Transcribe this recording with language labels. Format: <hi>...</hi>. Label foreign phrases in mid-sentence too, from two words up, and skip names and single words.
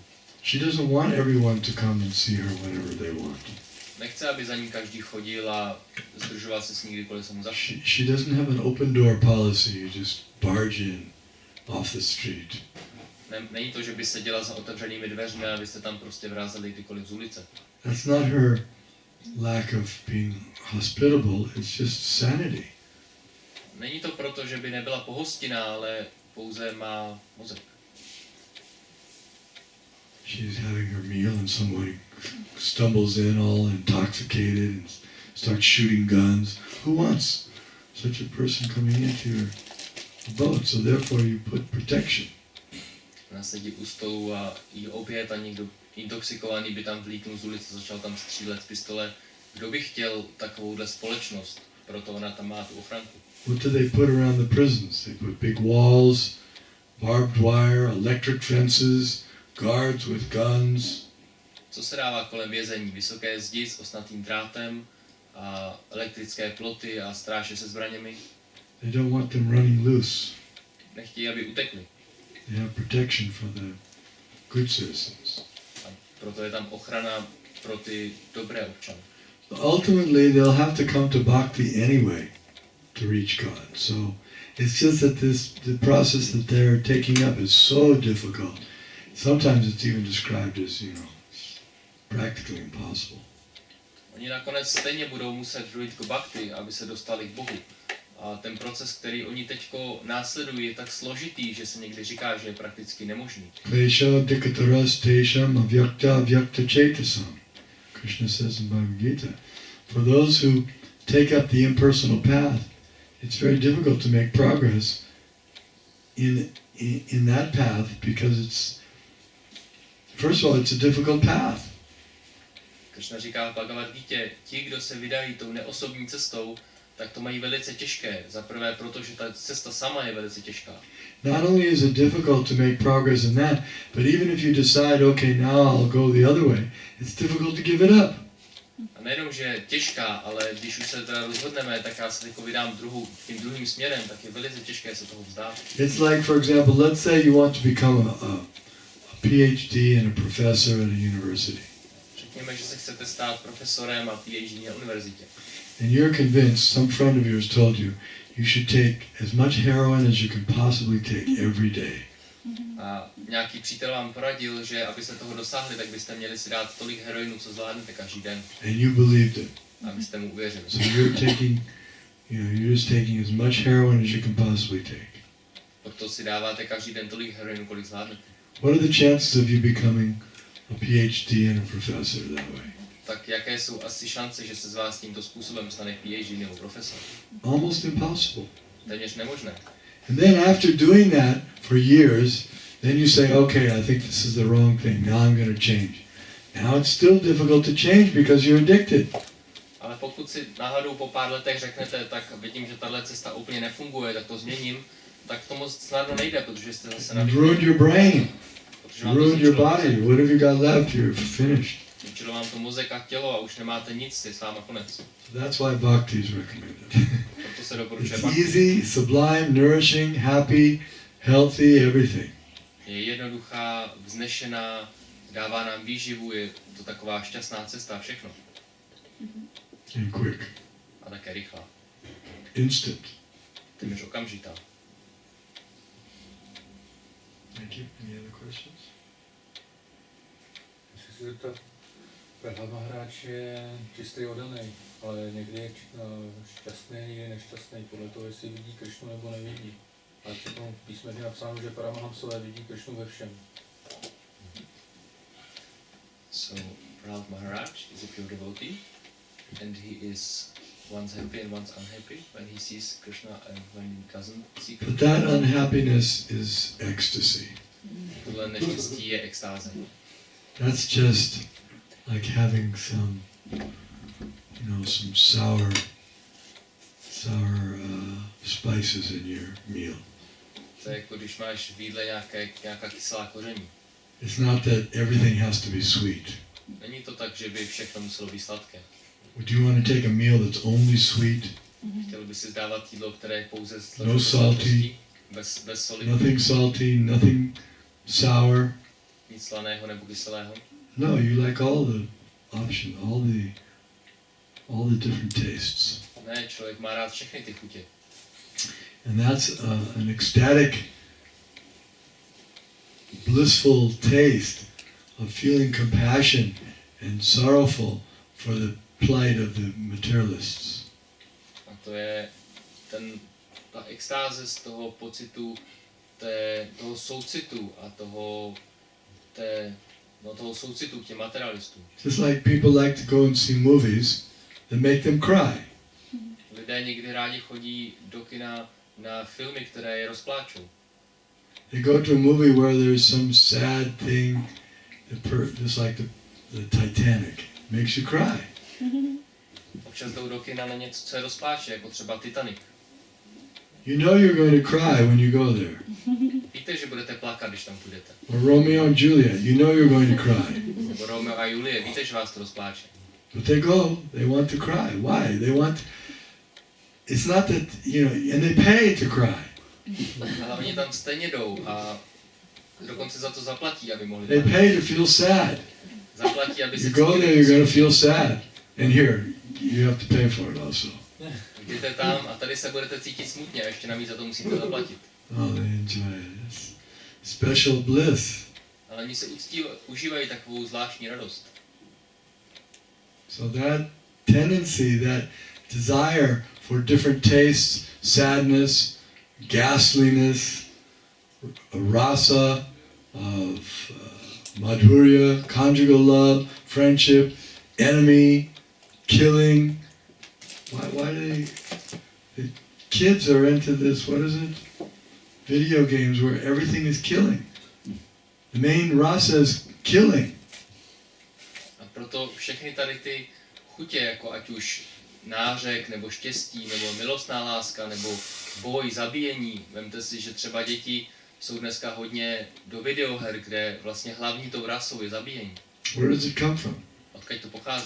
<en>She doesn't want everyone to come and see her whenever they want.</en> <cs>Nechce, aby za ní každý chodil a združoval se s ní, kdykoliv se mu zachce.</cs> <en>She doesn't have an open door policy. You just barge in off the street.</en> <cs>Není to, že by seděla za otevřenými dveřmi a byste tam prostě vrázeli kdykoliv z ulice.</cs> <en>That's not her lack of being hospitable. It's just sanity.</en> <cs>Není to proto, že by nebyla pohostinná, ale pouze má mozek.</cs> <en>She's having her meal and somebody stumbles in all intoxicated and starts shooting guns. Who wants such a person coming into your abode? So therefore you put protection.</en> <cs>Ona sedí u stolu a jí oběd a někdo intoxikovaný by tam vlítnul z ulice, začal tam střílet z pistole. Kdo by chtěl takovouhle společnost? Proto ona tam má tu ochranku.</cs> <en>What do they put around the prisons? They put big walls, barbed wire, electric fences, guards with guns.</en> <cs>Co se dává kolem vězení? Vysoké zdi s osnatým drátem a elektrické ploty a stráže se zbraněmi.</cs> <en>They don't want them running loose.</en> <cs>Nechtějí, aby utekli.</cs> <en>They have protection for the good citizens.</en> <cs>A proto je tam ochrana pro ty dobré občany.</cs> <en>Ultimately, they'll have to come to bhakti anyway to reach God. So it's just that the process that they're taking up is so difficult. Sometimes it's even described as, practically impossible.</en> <cs>Oni nakonec stejně budou muset dojít k bhakti, aby se dostali k Bohu. A ten proces, který oni teďko následují, je tak složitý, že se někdy říká, že je prakticky nemožný.</cs> <sa>क्लेश दिकतरस् तेषाम् अव्यक्त अव्यक्त चेतसाम्.</sa> <en>Krishna says in Bhagavad-gita, for those who take up the impersonal path, it's very difficult to make progress in that path because it's, first of all, it's a difficult path.</en> <cs>Krishna říká v Bhagavad Gítě, ti, kdo se vydají tou neosobní cestou, tak to mají velice těžké. Za prvé, protože ta cesta sama je velice těžká.</cs> <en>Not only is it difficult to make progress in that, but even if you decide, okay, now I'll go the other way, it's difficult to give it up.</en> <cs>A nejenom, že je těžká, ale když už se teda rozhodneme, tak já se teď vydám tím druhým směrem, tak je velice těžké se toho vzdát.</cs> <en>It's like, for example, let's say you want to become a PhD and a professor at a university.</en> <cs>Řekněme, že se chcete stát profesorem a PhD na univerzitě.</cs> <en>And you're convinced, some friend of yours told you, you should take as much heroin as you can possibly take every day.</en> <cs>A nějaký přítel vám poradil, že abyste toho dosáhli, tak byste měli si dát tolik heroinu, co zvládnete každý den.</cs> <en>And you believed it.</en> <cs>A byste mu uvěřili.</cs> <en>So you're just taking as much heroin as you can possibly take.</en> <cs>Proto si dáváte každý den tolik heroinu, kolik zvládnete.</cs> <en>What are the chances of you becoming a PhD and a professor that way?</en> <cs>Tak jaké jsou asi šance, že se z vás tímto způsobem stane PhD nebo profesor?</cs> <en>Almost impossible.</en> <cs>Téměř nemožné.</cs> <en>And then after doing that for years, then you say, okay, I think this is the wrong thing. Now I'm going to change. Now it's still difficult to change because you're addicted.</en> <cs>Ale pokud si náhodou po pár letech řeknete, tak vidím, že tahle cesta úplně nefunguje, tak to změním, tak to moc snadno nejde, protože jste zase</cs> <en>You've ruined your brain.</en> <cs>Protože vám to</cs> <en>Ruined your</en> <cs>zničilo</cs> <en>body.</en> <cs>mozek.</cs> <en>What have you got left? You're finished.</en> <cs>Zničilo vám to mozek a tělo a už nemáte nic, je s váma konec.</cs> <en>That's why bhakti is recommended.</en> <cs>Proto se doporučuje</cs> <en>It's</en> <cs>bhakti.</cs> <en>easy, sublime, nourishing, happy, healthy, everything.</en> <cs>Je jednoduchá, vznešená, dává nám výživu, je to taková šťastná cesta, všechno.</cs> <en>And quick.</en> <cs>A také rychlá.</cs> <en>Instant.</en> <cs>Téměř okamžitá.</cs> <en>Thank you. Any other questions?</en> <cs>Chci se zeptat, Perla Mahráč je čistý oddaný, ale někdy je šťastný, někdy nešťastný, podle toho, jestli vidí Krishnu nebo nevidí. A přitom v písmech je napsáno, že Paramahamsové vidí Krishnu ve všem.</cs> <en>So, Prahlad Maharaj is a pure devotee, and he is once happy and once unhappy when he sees Krishna and when he doesn't see But Krishna. that unhappiness is ecstasy.</en> <cs>Tohle neštěstí je extáze.</cs> <en>That's just like having some, some sour spices in your meal.</en> <cs>To je jako když máš v jídle nějaká kyselá koření.</cs> <en>It's not that everything has to be sweet.</en> <cs>Není to tak, že by všechno muselo být sladké.</cs> <en>Would you want to take a meal that's only sweet?</en> <cs>Chtěl by si dávat jídlo, které je pouze</cs> <en>No salty.</en> <cs>bez soli,</cs> <en>Nothing salty, nothing sour.</en> <cs>nic slaného nebo kyselého.</cs> <en>No, you like all the options, all the different tastes.</en> <cs>Ne, člověk má rád všechny ty chutě.</cs> <en>And that's an ecstatic, blissful taste of feeling compassion and sorrowful for the plight of the materialists.</en> <cs>A to je ta extáze z toho pocitu, toho soucitu a toho soucitu k těm materialistům.</cs> <en>Just like people like to go and see movies that make them cry.</en> <cs>Lidé někdy rádi chodí do kina na filmy, které je rozpláčou.</cs> <en>They go to a movie where there's some sad thing, just like the Titanic, makes you cry.</en> <cs>Občas jdou do kina na něco, co je rozpláče, jako třeba Titanic.</cs> <en>You know you're going to cry when you go there.</en> <cs>Víte, že budete plakat, když tam půjdete.</cs> <en>Or Romeo and Juliet, you know you're going to cry.</en> <cs>Nebo Romeo a Julie, víte, že vás to rozpláče.</cs> <en>But they go, they want to cry. Why? It's not that, and they pay to cry.</en> <cs>Ale oni tam stejně jdou a dokonce za to zaplatí, aby mohli</cs> <en>They pay to feel sad.</en> <cs>Zaplatí, aby</cs> <en>You</en> <cs>se</cs> <en>go there, you're going to feel sad. And here, you have to pay for it also.</en> <cs>Jdete tam a tady se budete cítit smutně a ještě navíc za to musíte zaplatit.</cs> <en>Oh, they enjoy it. It's special bliss.</en> <cs>Ale oni se užívají takovou zvláštní radost.</cs> <en>So that tendency, that desire for different tastes, sadness, ghastliness, rasa, of madhurya, conjugal love, friendship, enemy, killing. Why do the kids are into this, what is it? Video games where everything is killing. The main rasa is killing.</en> <cs>proto všechny tady ty chutě, jako ať už nářek, nebo štěstí, nebo milostná láska, nebo boj, zabíjení. Vemte si, že třeba děti jsou dneska hodně do videoher, kde vlastně hlavní tou rasou je zabíjení.</cs> <en>Where does it come from?</en> <cs>Odkud to pochází?</cs>